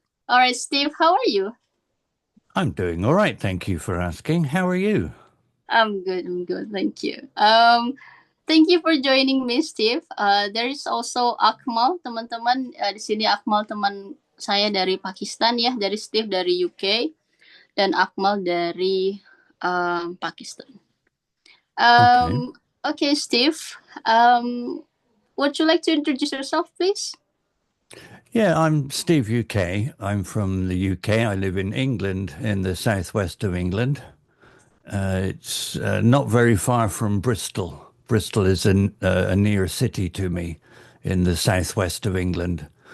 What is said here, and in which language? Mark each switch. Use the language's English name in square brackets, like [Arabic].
[English] Alright, Steve, how are you? I'm doing all right. Thank you for asking. How are you? I'm good, thank you. Thank you for joining me, Steve. There is also Akmal, [Indonesian] teman-teman. Di sini Akmal teman saya dari Pakistan ya, dari Steve dari UK, dan Akmal dari Pakistan. [English] Okay, Steve. Would you like to introduce yourself, please? Yeah, I'm Steve UK. I'm from the UK. I live in England, in the southwest of England. It's not very far from Bristol. Bristol is a near city to me in the southwest of England.